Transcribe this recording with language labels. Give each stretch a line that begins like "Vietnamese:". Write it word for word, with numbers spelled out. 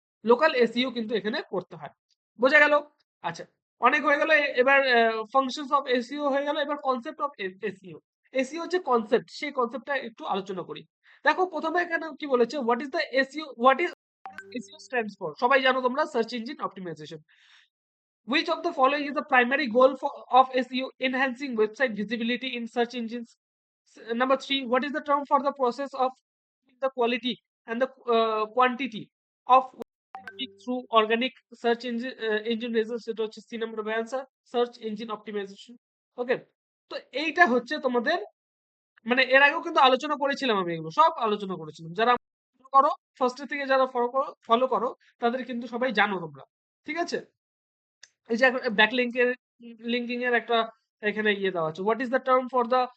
Bangla: Local SEO কিন্তু এখানে করতে হয়। বোঝা গেল? আচ্ছা, অনেক হয়ে গেল। এ- এবার ফাংশনস অফ এসইও হয়ে গেল, এবার কনসেপ্ট অফ এসইও। এসইও যে কনসেপ্ট, সেই কনসেপ্টটা একটু আলোচনা করি। দেখো প্রথমে এখানে কি বলেছে,
English: What is the SEO, what is SEO stands for?
Bangla: সবাই জানো তোমরা, search engine optimisation.
English: Which of the following is the primary goal for, of SEO? Enhancing website visibility in search engines. S- Number three, what is the term for the process of the quality and the uh, quantity of traffic through organic search engine uh, engine results?
Bangla: এটা হচ্ছে C number answer, search engine optimisation. Okay, তো এইটা হচ্ছে তোমাদের মানে এর আগেও কিন্তু আলোচনা করেছিলাম, আমি এগুলো সব আলোচনা করেছিলাম। যারা follow করো ফার্স্ট থেকে, যারা ফলো করো ফলো করো তাদের কিন্তু সবাই জানো তোমরা, ঠিক আছে? এই যে ব্যাকলিংকের লিঙ্কিং এর একটা এখানে ইয়ে দেওয়া আছে,
English: what is the term for the